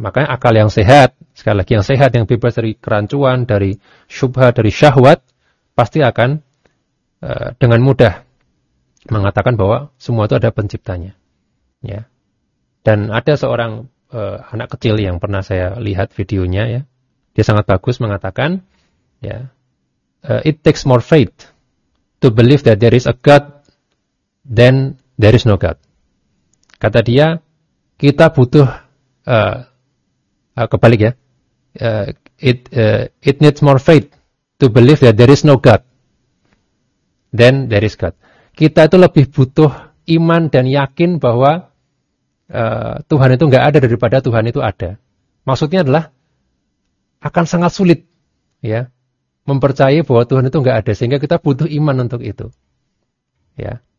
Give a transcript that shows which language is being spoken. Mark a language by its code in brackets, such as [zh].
[id] Makanya akal yang sehat, sekali lagi yang sehat, yang bebas dari kerancuan, dari syubhat, dari syahwat, pasti akan dengan mudah mengatakan bahwa semua itu ada penciptanya, ya. Dan ada seorang anak kecil yang pernah saya lihat videonya, ya. Dia sangat bagus mengatakan, ya, [en] it takes more faith to believe that there is a God than there is no God. [id] Kata dia, kita butuh kebalik, ya. [en] It needs more faith to believe that there is no God than there is God. [id] Kita itu lebih butuh iman dan yakin bahwa Tuhan itu enggak ada daripada Tuhan itu ada. Maksudnya adalah akan sangat sulit, ya, mempercayai bahwa Tuhan itu enggak ada, sehingga kita butuh iman untuk itu, ya.